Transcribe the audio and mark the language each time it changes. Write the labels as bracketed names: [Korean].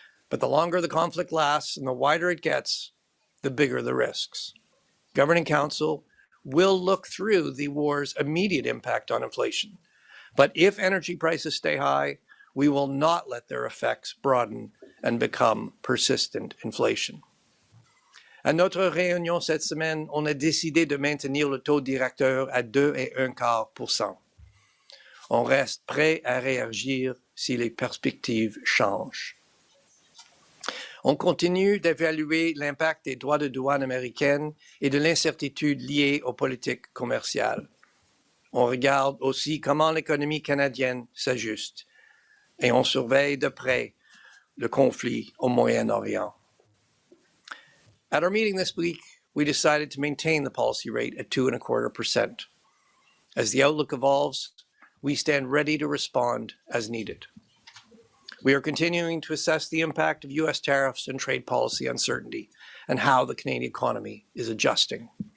[English] But the longer the conflict lasts and the wider it gets, the bigger the risks. Governing Council will look through the war's immediate impact on inflation. But if energy prices stay high, we will not let their effects broaden and become persistent inflation. [French] À notre réunion cette semaine, on a décidé de maintenir le taux directeur à 2,25%. On reste prêt à réagir si les perspectives changent. On continue d'évaluer l'impact des droits de douane américaines et de l'incertitude liée aux politiques commerciales. On regarde aussi comment l'économie canadienne s'ajuste et on surveille de près le conflit au Moyen-Orient. [English] At our meeting this week, we decided to maintain the policy rate at 2.25%. As the outlook evolves, we stand ready to respond as needed. We are continuing to assess the impact of U.S. tariffs and trade policy uncertainty and how the Canadian economy is adjusting.